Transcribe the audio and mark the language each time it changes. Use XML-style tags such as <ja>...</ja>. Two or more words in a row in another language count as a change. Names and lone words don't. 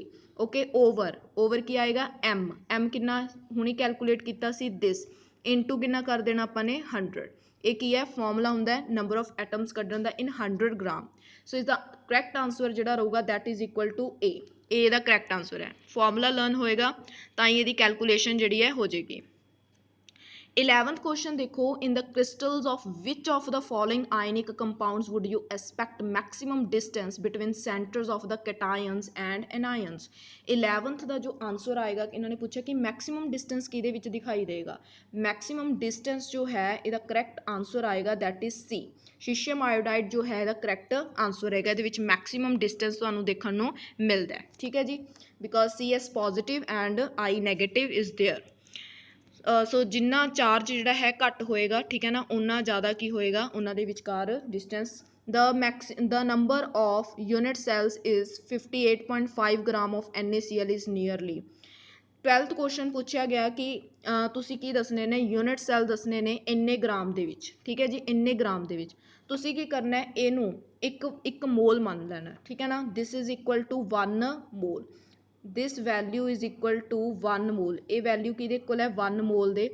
<pa>ਓਕੇ, ਓਵਰ ਕੀ ਆਏਗਾ M ਕਿੰਨਾ ਹੁਣੀ ਕੈਲਕੂਲੇਟ ਕੀਤਾ ਸੀ this, ਇਨਟੂ ਕਿੰਨਾ ਕਰ ਦੇਣਾ ਆਪਾਂ ਨੇ 100। ਇਹ ਕੀ ਹੈ, ਫਾਰਮੂਲਾ ਹੁੰਦਾ ਹੈ</pa> <en>number of atoms</en> <pa>ਕੱਢਣ ਦਾ</pa> <en>in 100 gram.</en> <pa>ਸੋ ਇਸ ਦਾ</pa> <en>correct answer</en> <pa>ਜਿਹੜਾ ਰਹੂਗਾ</pa> <en>that is equal to A.</en> <pa>ਇਹ ਦਾ</pa> <en>correct answer</en> <pa>ਹੈ।</pa> <en>formula learn</en> <pa>ਹੋਏਗਾ ਤਾਂ ਹੀ ਇਹਦੀ ਕੈਲਕੂਲੇਸ਼ਨ ਜਿਹੜੀ ਹੈ ਹੋ ਜਾਏਗੀ। 11th question ਦੇਖੋ,</pa> <en>in the crystals of which of the following ionic compounds would you expect maximum distance between centers of the cations and anions।</en> <pa>11th ਦਾ ਜੋ ਆਨਸਰ ਆਏਗਾ, ਇਹਨਾਂ ਨੇ ਪੁੱਛਿਆ ਕਿ</pa> <en>maximum distance</en> <pa>ਕਿਹਦੇ ਵਿੱਚ ਦਿਖਾਈ ਦੇਗਾ।</pa> <en>maximum distance</en> <pa>ਜੋ ਹੈ ਇਹਦਾ</pa> <en>correct answer</en> <pa>ਆਏਗਾ</pa> <en>that is C, caesium iodide</en> <pa>ਜੋ ਹੈ ਇਹਦਾ</pa> <en>correct answer</en> <pa>ਹੈਗਾ। ਇਹਦੇ ਵਿੱਚ</pa> <en>maximum distance</en> <pa>ਤੁਹਾਨੂੰ ਦੇਖਣ ਨੂੰ ਮਿਲਦਾ ਹੈ। ਠੀਕ ਹੈ ਜੀ,</pa> <en>because CS positive and I negative is there.</en> <pa>ਸੋ ਜਿੰਨਾ ਚਾਰਜ ਜਿਹੜਾ ਹੈ ਘੱਟ ਹੋਏਗਾ, ਠੀਕ ਹੈ ਨਾ, ਉਨਾ ਜ਼ਿਆਦਾ ਕੀ ਹੋਏਗਾ ਉਹਨਾਂ ਦੇ ਵਿਚਕਾਰ ਡਿਸਟੈਂਸ।</pa> <en>the number of unit cells is 58.5 gram of NaCl is nearly।</en> <pa>12th ਕੁਐਸਚਨ ਪੁੱਛਿਆ ਗਿਆ ਕਿ ਤੁਸੀਂ ਕੀ ਦੱਸਣੇ ਨੇ,</pa> <en>unit cell</en> <pa>ਦੱਸਣੇ ਨੇ ਇੰਨੇ ਗ੍ਰਾਮ ਦੇ ਵਿੱਚ। ਠੀਕ ਹੈ ਜੀ, ਇੰਨੇ ਗ੍ਰਾਮ ਦੇ ਵਿੱਚ ਤੁਸੀਂ ਕੀ ਕਰਨਾ ਹੈ, ਇਹਨੂੰ ਇੱਕ ਮੋਲ ਮੰਨ ਲੈਣਾ। ਠੀਕ ਹੈ ਨਾ,</pa> <en>this is equal to 1 mole. this value is equal to 1 mole.</en> <pa>ਇਹ ਵੈਲਿਊ ਕਿਹਦੇ ਕੋਲ ਹੈ 1 ਮੋਲ ਦੇ।</pa>